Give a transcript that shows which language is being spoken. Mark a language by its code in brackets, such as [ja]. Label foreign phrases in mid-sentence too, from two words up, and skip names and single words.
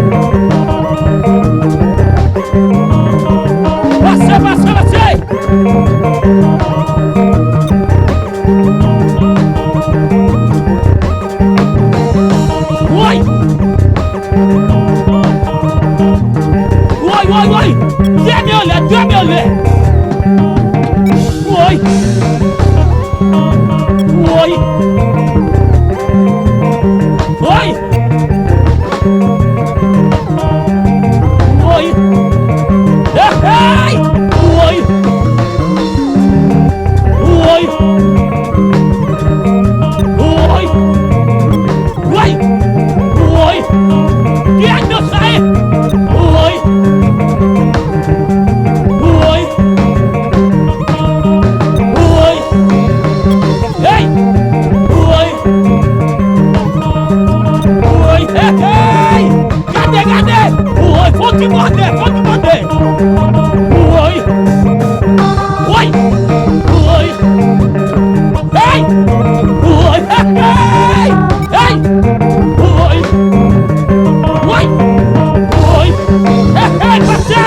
[pt] Você! Oi! Oi! Dê meu olhar! Oi! Oi! Oi! Oi! Ei! Oi! Oi! Oi! Oi! Oi! Que é que eu saí? Oi! Oi! Oi! Ei! Oi! Oi! Ei! Cadê? Oi! Vou te morder! Oi! Oi! Oi! Ei! Oi! Ei! Ei! Oi! Oi! Oi! Ei, você!